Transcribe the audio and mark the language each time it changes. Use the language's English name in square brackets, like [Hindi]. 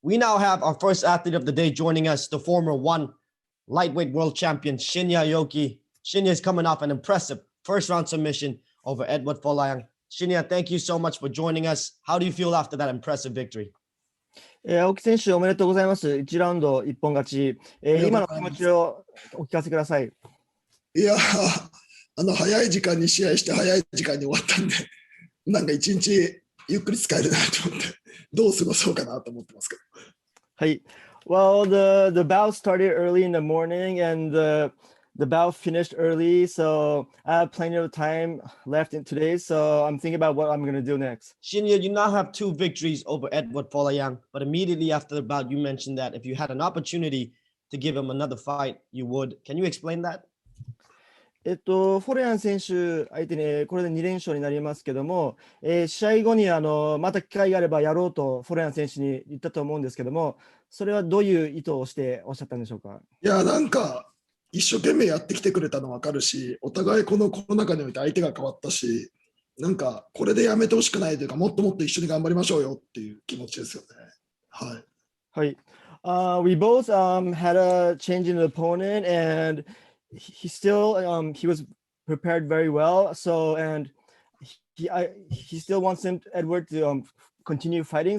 [English] We now have our first athlete of the day joining us, the former one lightweight world champion, Shinya Aoki. Shinya is coming off an impressive first-round submission over Eduard Folayang. Shinya, thank you so much for joining us. How do you feel after that impressive victory? [Japanese] 青木選手おめでとうございます。1ラウンド一本勝ち。今の気持ちをお聞かせください。いや早い時間に試合して早い時間に終わったんで、なんか一日ゆっくり使えるなと思って、どう過ごそうかなと思ってますけど。はい。 [English] Well, the bout started early in the morning and the bout finished early, so I have plenty of time left in today, so I'm thinking about what I'm going to do next. Shinya, you now have 2 victories over Eduard Folayang, but immediately after the bout, you mentioned that if you had an opportunity to give him another fight, you would. Can you explain that? [Japanese] フォレアン選手相手にこれで2連勝になりますけども、試合後にまた機会があればやろうとフォレアン選手に言ったと思うんですけども、それはどういう意図をしておっしゃったんでしょうか。いや、なんか一生懸命やってきてくれたの分かるし、お互いこのコロナ禍において相手が変わったし、なんかこれでやめてほしくないというか、もっともっと一緒に頑張りましょうよっていう気持ちですよね。はい。はい。 [English] We both had a change in the opponent, and he still he was prepared very well. So and he still wants Edward to continue fighting.